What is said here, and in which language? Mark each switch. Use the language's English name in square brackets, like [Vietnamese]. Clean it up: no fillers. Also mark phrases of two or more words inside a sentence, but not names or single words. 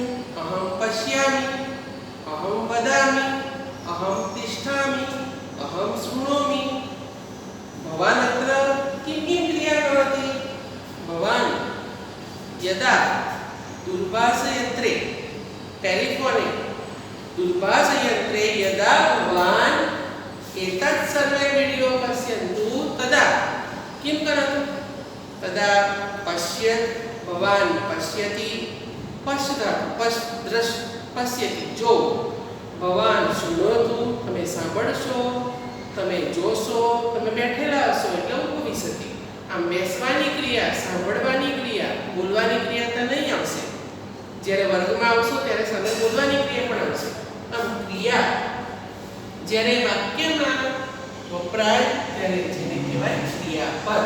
[Sanskrit] अहम् पश्यामि, अहम् वदामि, अहम् तिष्ठामि, अहम् शृणोमि. भवान् अत्र किम् किम् क्रिया करोति? भवान् यदा दूरभाषयन्त्रे टेलिफोने दूरभाषयंत्रे यदा भवान् एतत् सर्वे वीडियो पश्यन्तु तदा किं करोतु? तदा पश्यत्, भवान् पश्यति, पश्यति जो, भवान् शृणोतु, [Gujarati] તમે સાંભળશો, તમે જોશો, તમે બેઠેલા હશો એટલે ઉપવિશતિ. આમ બેસવાની ક્રિયા, સાંભળવાની ક્રિયા, બોલવાની ક્રિયા તો નહીં આવશે. જ્યારે વર્ગમાં આવશો ત્યારે સામે બોલવાની ક્રિયા પણ આવશે. આમ ક્રિયા જ્યારે વાક્યમાં વપરાય ત્યારે જેને કહેવાય ક્રિયાપદ.